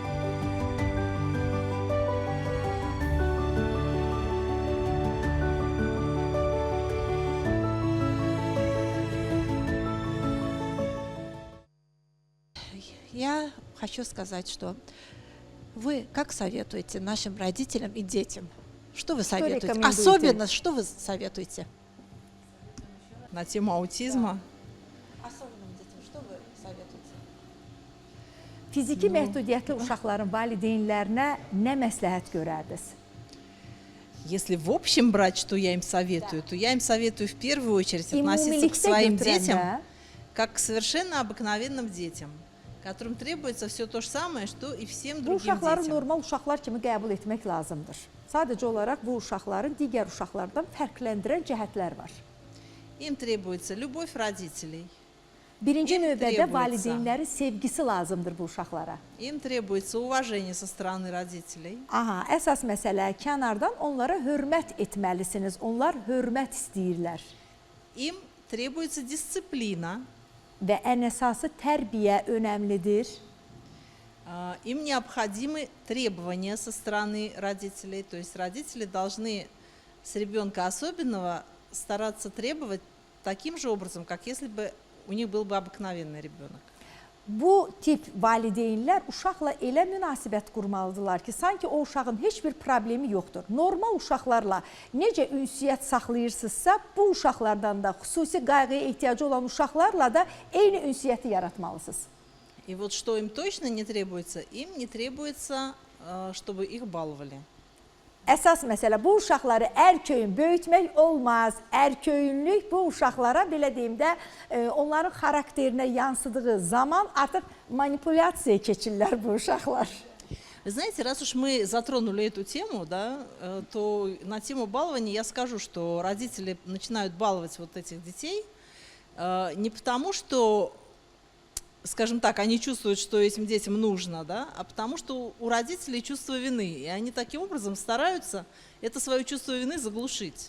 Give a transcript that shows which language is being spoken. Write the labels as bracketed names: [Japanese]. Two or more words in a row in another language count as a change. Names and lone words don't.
[Russian] Я хочу сказать, что вы как советуете нашим родителям и детям? Что вы советуете? рекомендуете? Особенно, что вы советуете? На тему аутизма. Особенным детям, что вы советуете? [Azerbaijani] Fiziki məhdudiyyətli uşaqların valideynlərinə nə məsləhət görərdiniz? [Russian] Если в общем брать, что я им советую, то я им советую в первую очередь относиться к своим детям как к совершенно обыкновенным детям, которым требуется все то же самое, что и всем [Azerbaijani] Bu [Russian] другим [Azerbaijani] uşaqları [Russian] детям. [Azerbaijani] normal uşaqlar kimi qəbul etmək lazımdır. Sadəcə olaraq bu uşaqların digər uşaqlardan fərqləndirən cəhətlər var. [Russian] Им требуется любовь родителей, [Azerbaijani] Birinci [Russian] Им [Azerbaijani] növbədə [Russian] требуется. [Azerbaijani] valideynlərin sevgisi lazımdır bu uşaqlara. [Russian] им требуется уважение со стороны родителей, [Azerbaijani] Aha, əsas məsələ kənardan onlara hörmət etməlisiniz. Onlar hörmət istəyirlər. [Russian] им требуется дисциплина, [Azerbaijani] Və ən əsası tərbiyə önəmlidir. [Russian] им необходимы требования со стороны родителей, то есть родители должны с ребенка особенного стараться требовать таким же образом, как если бы у них был бы обыкновенный ребенок. [Azerbaijani] Bu tip valideynlər uşaqla elə münasibət qurmalıdırlar ki, sanki o uşağın heç bir problemi yoxdur. Normal uşaqlarla necə ünsiyyət saxlayırsınızsa, bu uşaqlardan da xüsusi qayğıya ehtiyacı olan uşaqlarla da eyni ünsiyyəti yaratmalısınız. [Russian] И вот что им точно не требуется, им не требуется, чтобы их баловали. [Azerbaijani] Əsas məsələ bu uşaqları ərköyün böyütmək olmaz. Ərköyünlük bu uşaqlara belə deyim də onların xarakterinə yansıdığı zaman artıq manipulyasiyaya keçirlər bu uşaqlar. [Russian] Вы знаете, раз уж мы затронули эту тему, да, то на тему балования я скажу, что родители начинают баловать вот этих детей не потому, что, скажем так, они чувствуют, что этим детям нужно, да, а потому что у родителей чувство вины, и они таким образом стараются это свое чувство вины заглушить.